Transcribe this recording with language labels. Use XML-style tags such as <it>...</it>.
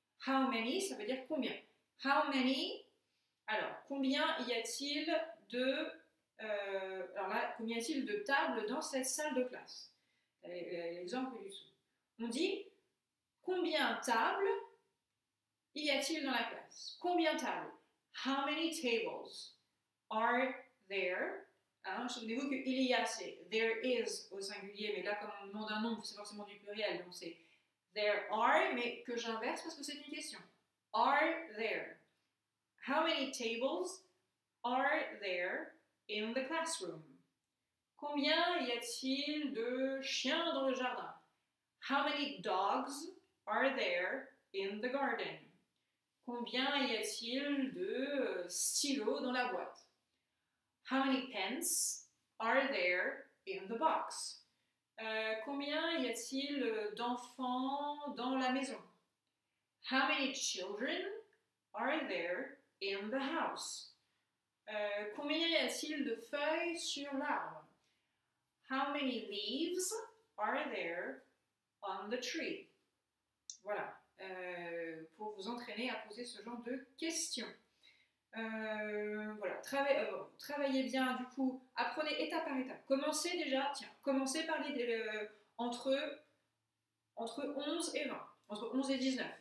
<en>How many,</en> <fr>ça veut dire combien. How many, alors, combien y a-t-il de... alors là, combien y a-t-il de tables dans cette salle de classe? L'exemple du dessous. On dit combien de tables y a-t-il dans la classe? Combien de tables?</fr> <en>How many tables are there?</en> <fr>Hein, souvenez-vous que il y a, c'est</fr> <en>there is</en> <fr>au singulier, mais là, comme on demande un nombre, c'est forcément du pluriel, donc c'est</fr> <en>there are,</en> <fr>mais que j'inverse parce que c'est une question.</fr> <en>Are there? How many tables are there in the classroom?</en> <fr>Combien y a-t-il de chiens dans le jardin?</fr> <en>How many dogs are there in the garden?</en> <fr>Combien y a-t-il de stylos dans la boîte?</fr> <en>How many pens are there in the box?</en> <fr>Combien y a-t-il d'enfants dans la maison?</fr> <en>How many children are there in the house?</en> <fr>Combien y a-t-il de feuilles sur l'arbre?</fr> <en>How many leaves are there on the tree?</en> <fr>Voilà, pour vous entraîner à poser ce genre de questions. Voilà, travaillez bien, du coup, apprenez étape par étape. Commencez déjà, commencez par entre 11 et 20, entre 11 et 19.</fr>